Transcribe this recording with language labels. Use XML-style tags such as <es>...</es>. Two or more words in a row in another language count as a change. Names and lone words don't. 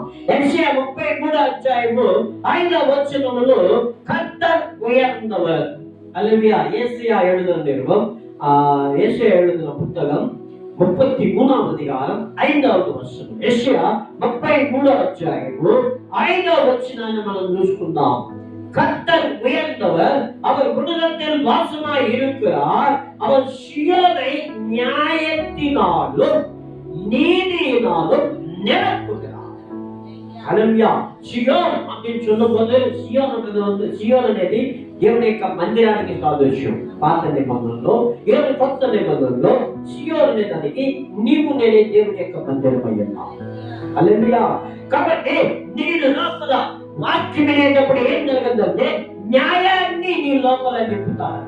<ta>ஏசாயா 33:5 கர்த்தர் உயர்ந்தவர்.</ta> <te>హల్లెలూయా. యెషయా எழுதின పుస్తకం 33:5. యెషయా 33:5 మనం చూసుకుందాం.</te> <ta>கர்த்தர் உயர்ந்தவர், அவர் உன்னதத்தில் வாசமாய் இருக்கிறார். அவர் சியோனை நியாயத்தினாலும் நீதியினாலும் நிரப்புகிறார்.</ta> <te>హల్లెలూయా. సియోన్</te> <ta>அப்படின்னு சொல்லும்போது</ta> <te>సియోన్ అనేది దేవుని యొక్క మందిరానికి సాదృశ్యం. పాత నిబంధనలో కొత్త నిబంధనలో సియోన్ అనే దానికి నీవు నేనే దేవుని యొక్క మందిరం అయి ఉన్నావు. హల్లెలూయా. కాబట్టి నేను లోపల వాక్యం వినేటప్పుడు ఏం జరగదంటే న్యాయాన్ని నీ లోపల నింపుతారంట.</te>